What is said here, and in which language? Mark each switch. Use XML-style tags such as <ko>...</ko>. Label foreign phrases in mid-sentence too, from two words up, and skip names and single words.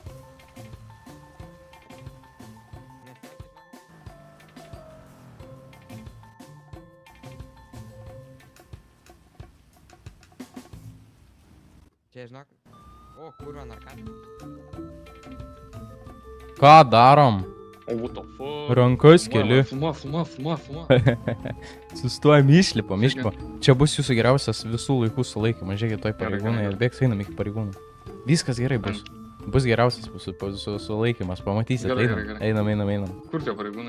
<lt>Čia, žinok. O, kurva narkotikai. Ką darom? O,</lt> <en>what the fuck?</en> <lt>Rankas keli. Filmuo. Sustojam, išlipam. Čia bus jūsų geriausias visų laikų sulaikymas. Žiūrėkit, toj pareigūnai atbėgs, einam iki pareigūnų. Viskas gerai bus. Bus geriausias mūsų sulaikymas, pamatysit. Gerai. Einam. Kur tie pareigūnai?</lt>